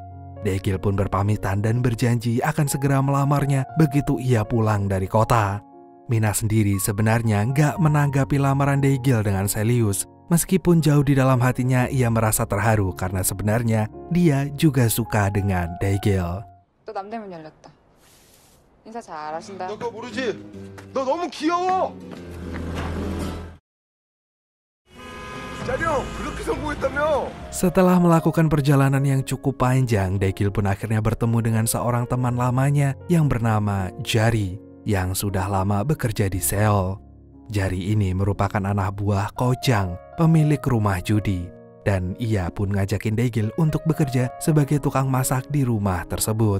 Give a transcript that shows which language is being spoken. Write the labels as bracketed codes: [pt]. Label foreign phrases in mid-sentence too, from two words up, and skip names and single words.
[id] Daegil pun berpamitan dan berjanji akan segera melamarnya begitu ia pulang dari kota. Mina sendiri sebenarnya gak menanggapi lamaran Daegil dengan serius. Meskipun jauh di dalam hatinya ia merasa terharu karena sebenarnya dia juga suka dengan Daegil. [ko] 또 남대문 열렸다. 인사 잘하신다. 너 그거 모르지? 너 너무 귀여워. 짜령 그렇게 성공했다며? [id] Setelah melakukan perjalanan yang cukup panjang, Daegil pun akhirnya bertemu dengan seorang teman lamanya yang bernama Jari yang sudah lama bekerja di Seoul. Jari ini merupakan anak buah Kojang, pemilik rumah judi, dan ia pun ngajakin Daegil untuk bekerja sebagai tukang masak di rumah tersebut.